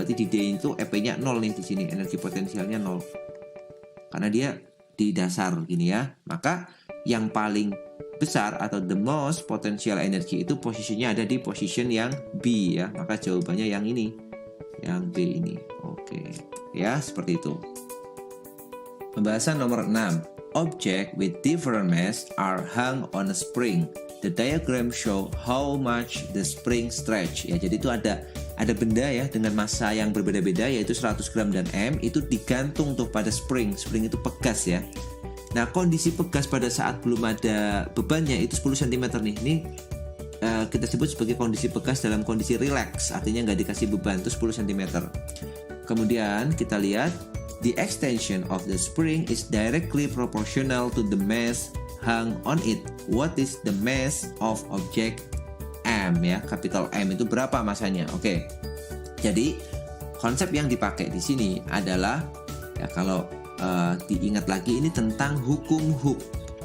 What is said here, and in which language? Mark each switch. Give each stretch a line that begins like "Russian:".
Indonesian: Berarti di D itu EP-nya 0 nih di sini, energi potensialnya 0. Karena dia di dasar gini ya. Maka yang paling besar atau
English: the most potential energy
Indonesian: itu posisinya ada di position yang B ya. Maka jawabannya yang ini, yang B ini. Oke, ya seperti itu. Pembahasan nomor 6.
English: Object with different mass are hung on a spring. The diagram show how much the spring stretch.
Indonesian: Ya, jadi itu ada benda ya dengan massa yang berbeda-beda, yaitu 100 gram dan M, itu digantung tuh pada spring. Spring itu pegas ya. Nah, kondisi pegas pada saat belum ada bebannya itu 10 cm nih. Ini kita sebut sebagai kondisi pegas dalam kondisi relax, artinya nggak dikasih beban, itu 10 cm. Kemudian kita lihat,
English: the extension of the spring is directly proportional to the mass hung on it. What is the mass of object M ya?
Indonesian: Capital M itu berapa masanya? Oke. Jadi konsep yang dipakai di sini adalah ya, kalau diingat lagi, ini tentang hukum Hooke.